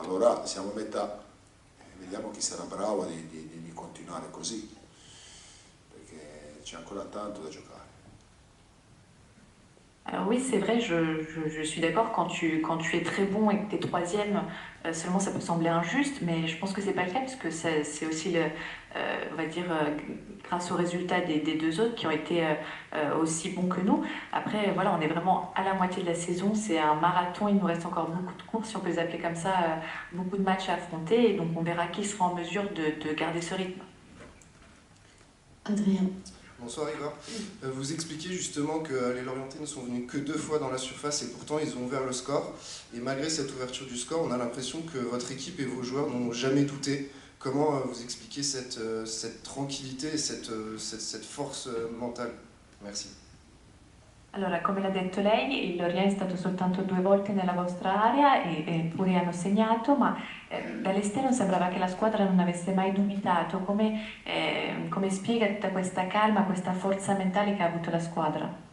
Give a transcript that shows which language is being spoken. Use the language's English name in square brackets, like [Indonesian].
[Italian] Allora siamo a metà, vediamo chi sarà bravo di continuare così, perché c'è ancora tanto da giocare. [French] Alors oui, c'est vrai, je suis d'accord, quand tu es très bon et que tu es 3e, seulement ça peut sembler injuste, mais je pense que c'est pas le cas, parce que c'est aussi, on va dire, grâce aux résultats des 2 autres qui ont été aussi bons que nous. Après, voilà, on est vraiment à la moitié de la saison, c'est un marathon, il nous reste encore beaucoup de courses, si on peut les appeler comme ça, beaucoup de matchs à affronter, et donc on verra qui sera en mesure de garder ce rythme. Adrien. Bonsoir Igor. Vous expliquez justement que les Lorientais ne sont venus que 2 fois dans la surface et pourtant ils ont ouvert le score. Et malgré cette ouverture du score, on a l'impression que votre équipe et vos joueurs n'ont jamais douté. Comment vous expliquez cette tranquillité et cette force mentale? Merci. [Italian] Allora, come l'ha detto lei, il Lorient è stato soltanto 2 volte nella vostra area e pure hanno segnato, ma dall'esterno sembrava che la squadra non avesse mai dubitato. Come spiega tutta questa calma, questa forza mentale che ha avuto la squadra?